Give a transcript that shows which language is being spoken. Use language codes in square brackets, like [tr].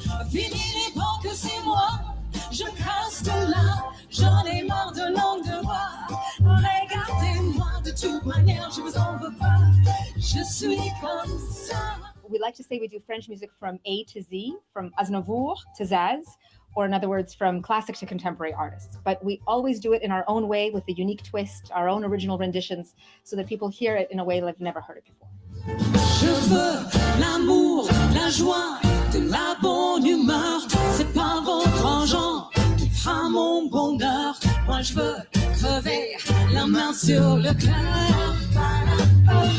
[fr] Fini les bancs que c'est moi, je casse là, j'en ai marre de langue de bois. Regardez-moi, de toute manière, je vous en veux pas, je suis comme ça. [en] We like to say we do French music from A to Z, from Aznavour to Zaz, or in other words, from classic to contemporary artists. But we always do it in our own way with a unique twist, our own original renditions, so that people hear it in a way they've never heard it before. [fr] Je veux l'amour, la joie, de la bonne humeur. C'est pas votre argent qui fera mon bonheur. Moi je veux crever la main sur le cœur.